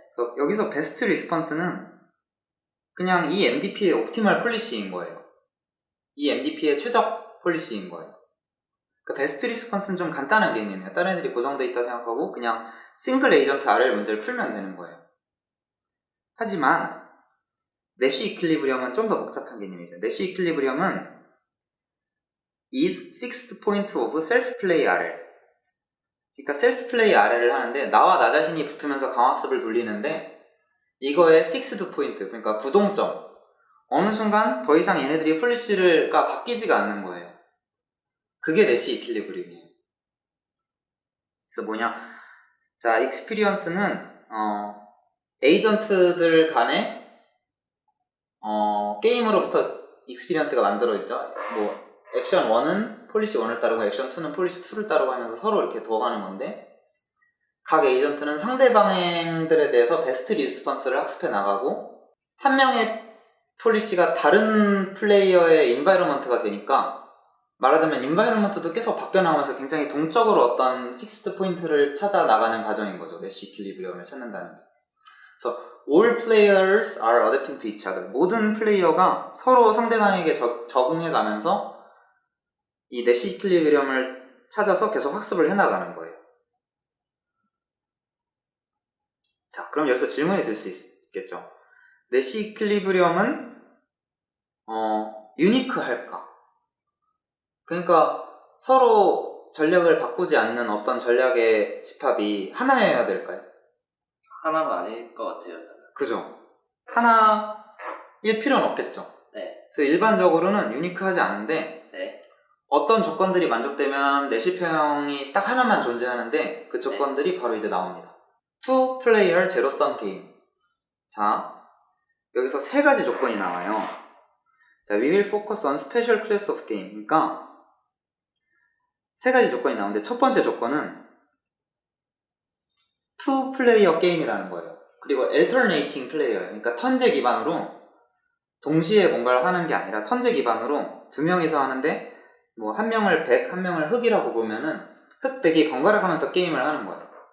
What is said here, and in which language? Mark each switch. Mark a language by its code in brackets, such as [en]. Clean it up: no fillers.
[ko] 그래서 여기서 베스트 리스폰스는 그냥 이 MDP의 옵티멀 폴리시인 거예요. 이 MDP의 최적 폴리시인 거예요. 그 베스트 리스폰스는 좀 간단한 개념이에요. 다른 애들이 고정되어 있다 생각하고 그냥 싱글 에이전트 RL 문제를 풀면 되는 거예요. 하지만 내시 이퀄리브리엄은 좀 더 복잡한 개념이죠. 내시 이퀄리브리엄은 [en] is fixed point of self play RL. [ko] 그러니까 셀프 플레이 RL을 하는데 나와 나 자신이 붙으면서 강화습을 돌리는데 이거의 fixed point, 그러니까 구동점. 어느 순간 더 이상 얘네들이 폴리시가 바뀌지가 않는 거예요. 그게 내시 이퀄리브리엄이에요. 그래서 뭐냐? 자, 익스피리언스는 에이전트들 간의 게임으로부터 익스피리언스가 만들어지죠. 뭐 액션 1은 폴리시 1을 따르고 액션 2는 폴리시 2를 따르고 하면서 서로 이렇게 도와가는 건데 각 에이전트는 상대방 행들에 대해서 베스트 리스폰스를 학습해 나가고 한 명의 폴리시가 다른 플레이어의 인바이러먼트가 되니까 말하자면 인바이러먼트도 계속 바뀌어나가면서 굉장히 동적으로 어떤 픽스드 포인트를 찾아 나가는 과정인 거죠. 내시 이퀄리브리엄을 찾는다는 게. [en] 그래서 all players are adapting to each other. [ko] 모든 플레이어가 서로 상대방에게 적응해 가면서 이 내시 이퀄리브리엄을 찾아서 계속 학습을 해나가는 거예요. 자, 그럼 여기서 질문이 들 수 있겠죠. 내시 이퀄리브리엄은 유니크할까? 그러니까 서로 전략을 바꾸지 않는 어떤 전략의 집합이 하나여야 될까요? 하나가 아닐 것 같아요, 저는. 그죠? 하나일 필요는 없겠죠. 네. 그래서 일반적으로는 유니크하지 않은데 네. 어떤 조건들이 만족되면 내시평형이 딱 하나만 존재하는데 그 조건들이 바로 이제 나옵니다. [en] Two player zero sum game. [ko] 자, 여기서 세 가지 조건이 나와요. [en] 자, we will focus on special class of game. [ko] 그러니까 세 가지 조건이 나오는데 첫 번째 조건은 two player 게임이라는 거예요. 그리고 alternating player, 그러니까 턴제 기반으로 동시에 뭔가를 하는 게 아니라 턴제 기반으로 두 명이서 하는데 뭐 한 명을 백, 한 명을 흑이라고 보면은 흑, 백이 번갈아 가면서 게임을 하는 거예요.